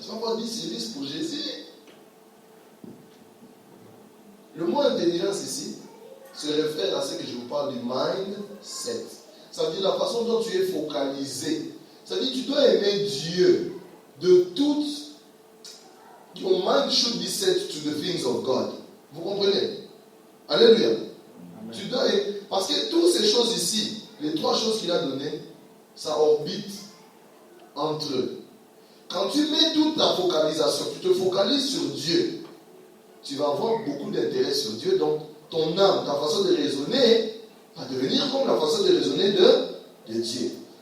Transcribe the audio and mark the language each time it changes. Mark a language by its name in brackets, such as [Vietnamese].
[French] Tu vas avoir 10 sur 10 pour Jésus. Le mot intelligence ici se réfère à ce que je vous parle du mindset. Ça veut dire la façon dont tu es focalisé. Ça veut dire que tu dois aimer Dieu de toute. [English] Your mind should be set to the things of God. [French] Vous comprenez? Alléluia. Tu dois, parce que toutes ces choses ici, les trois choses qu'il a données, ça orbite entre eux. Quand tu mets toute ta focalisation, tu te focalises sur Dieu, tu vas avoir beaucoup d'intérêt sur Dieu. Donc, ton âme, ta façon de raisonner, va devenir comme la façon de raisonner de Dieu.